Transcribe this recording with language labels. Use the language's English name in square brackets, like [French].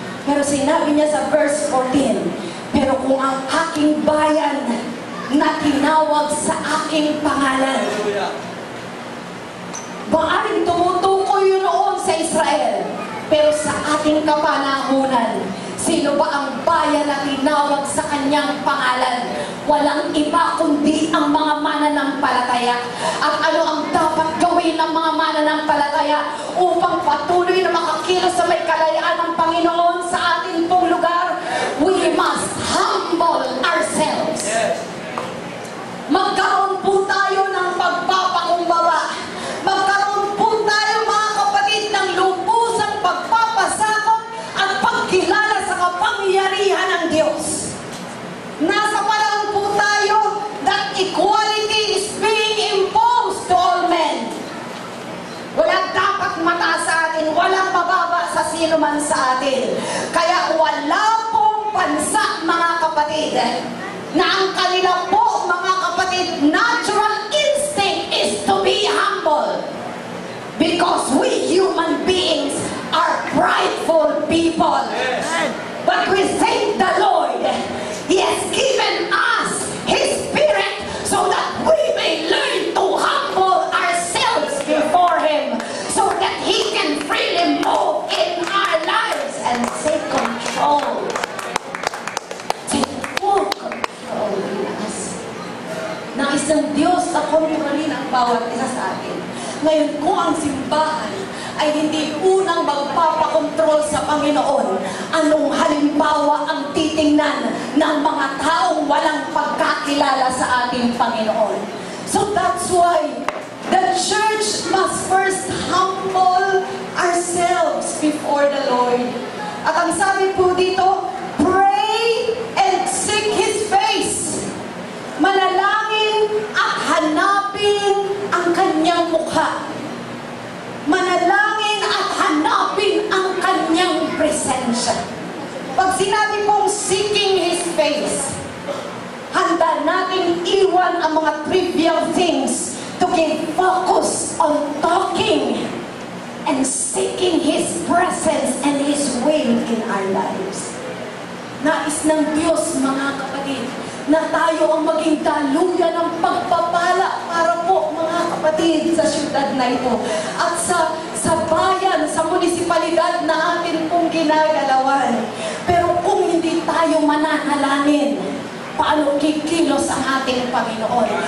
[Filipino] Pero sinabi niya sa verse 14, pero kung ang aking bayan na tinawag sa aking pangalan, maaring tumutukoy yun noon sa Israel, pero sa ating kapanahunan, sino ba ang bayan na tinawag sa kanyang pangalan? Walang iba kundi ang mga mananampalataya. At ano ang dapat gawin ng mga mananampalataya upang patuloy na makakilos sa may kalayaan ng Panginoon sa ating pong lugar? [English] We must humble ourselves. [Filipino] Magkaroon po tayo ng pagpapakumbaba. Magkaroon po tayo mga kapatid ng lubusang pagpapasakop at pagkilala sa kapangyarihan ng Diyos. Nasa panahon po tayo [English] that equality is being imposed to all men. [Filipino] Walang dapat mataas sa atin, walang mababa sa sino man sa atin. Kaya wala pong bansa mga kapatid na ang kanila po mga kapatid [English] natural instinct is to be humble. Because we human beings are prideful people. But we thank the Lord. He has given us His Spirit so that we may learn to humble ourselves before Him so that He can freely move in our lives and take control. Take full control in us. [Filipino] Nais ng Diyos na kontrolin ang bawat isa sa atin. Ngayon, kung ang simbahan ay hindi unang magpapakontrol sa Panginoon, anong halimbawa ang titingnan ng mga taong walang pagkakilala sa ating Panginoon? [English] So that's why the church must first humble ourselves before the Lord. [Filipino] At ang sabi po dito, [English] pray and seek His face. [Filipino] Manalangin at hanapin ang kanyang mukha. Manalangin at hanapin ang kanyang presensya. Pag sinabi pong [English] seeking His face, [Filipino] handa natin iwan ang mga [English] trivial things to give focus on talking and seeking His presence and His will in our lives. [Filipino] Nais ng Diyos, mga kapatid, na tayo ang maging daluyan ng pagpapala para po, mga kapatid, sa syudad na ito at sa bayan, sa munisipalidad na atin pong ginagalawan. Pero kung hindi tayo mananalangin, paano kikilos ang ating Panginoon?